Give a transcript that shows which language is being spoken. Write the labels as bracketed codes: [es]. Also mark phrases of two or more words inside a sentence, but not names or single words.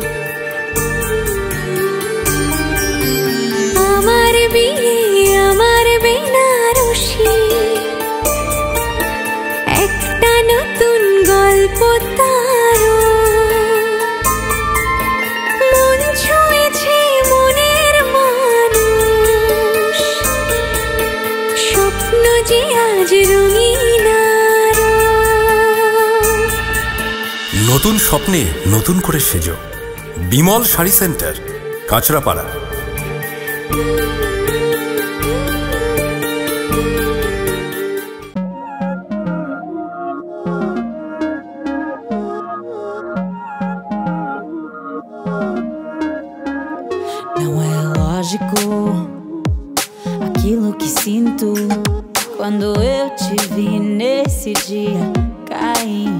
[bn] আমার বিয়ে, আমার বেনারসি, একটা নতুন গল্প তারও মন ছুঁয়েছে, মনের মানুষ, স্বপ্ন যে আজ রঙিন আরো। নতুন স্বপ্নে নতুন করে সেজো। বিমল শাড়ি সেন্টার, কাঁচরাপাড়া। [pt] Não é lógico aquilo que sinto quando eu te vi nesse dia cair.